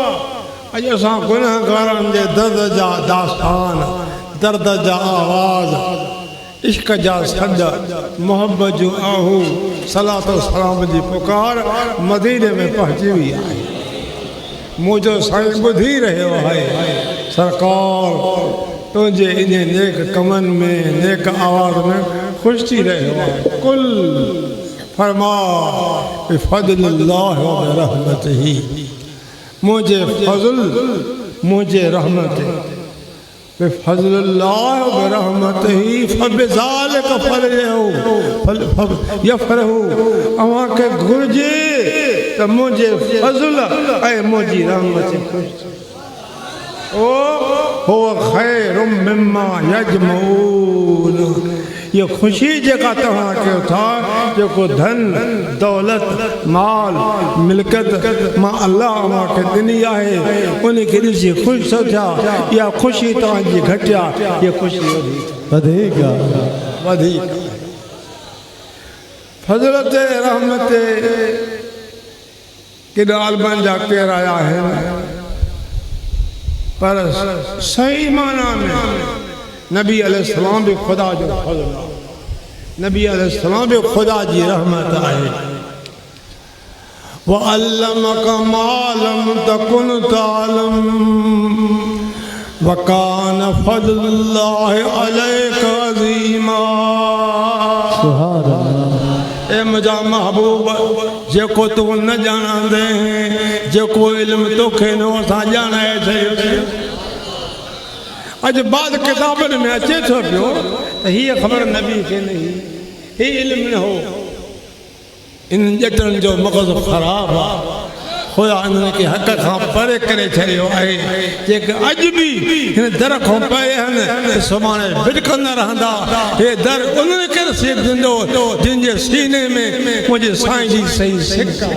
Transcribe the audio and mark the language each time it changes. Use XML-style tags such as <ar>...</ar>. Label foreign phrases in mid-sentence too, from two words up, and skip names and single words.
<sd>अॼु असां गुनहगारनि जे दर्द जा दास्तान, दर्द जा आवाज़, इश्क जा सॾ, मोहब्बत जूं आहूं, सलात सलाम जी पुकार मदीने में पहुची वई आहे। मुझो साईं ॿुधी रहियो आहे सरकार तुंहिंजे इन नेक कमनि में नेक आवाज़ में ख़ुशि थी रहियो आहे कुल फरमा</sd> <ar>بفضل الله وبرحمته</ar> <sd>मुझे फज़ल मुझे रहमत</sd> <ar>بفضل الله وبرحمته فبذلك</ar> <sd>फलयफ़रहू अवां खे घुर्जे त मुझे फज़ल ऐं मुंहिंजी रहमत ख़ुशि ओ</sd> <ar>هو خير مما يجمعون</ar> <sd>ये खुशी जेका तव्हां कयो था जेको धन दौलत माल मिल्कियत मां अल्लाह मूंखे ॾिनी आहे उन खे ॾिसी ख़ुशि थो थिया इहा ख़ुशी तव्हांजी घटि आहे इहा ख़ुशी वधीक फज़लत रहमत केॾा आलमनि जा केर आया आहिनि पर सही माना में नबी अलैहिस्सलाम भी खुदा जो फज़ल आहे नबी अलैहिस्सलाम भी खुदा जी रहमत आहे</sd> <ar>و علمك ما لم تكن تعلم و كان فضل الله عليك عظيما سبحان الله</ar> <sd>ए मुंहिंजा महबूब जेको तूं न ॼाणंदे जेको इल्मु तोखे न असां ॼाणाए छॾियो अॼु बाद किताबनि में अचे थो पियो त हीअ ख़बर नबी खे न हुई हीअ इल्मु न हो इन ॼटनि जो मग़ज़ ख़राबु आहे ख़ुदा इन्हनि खे हक़ खां परे करे छॾियो आहे जेके अॼु बि हिन दर खां परे आहिनि सुभाणे भिटकंदा रहंदा हे दर उन्हनि खे नसीब ॾींदो जिन जे सीने में मुंहिंजे साईं जी सही सिक</sd>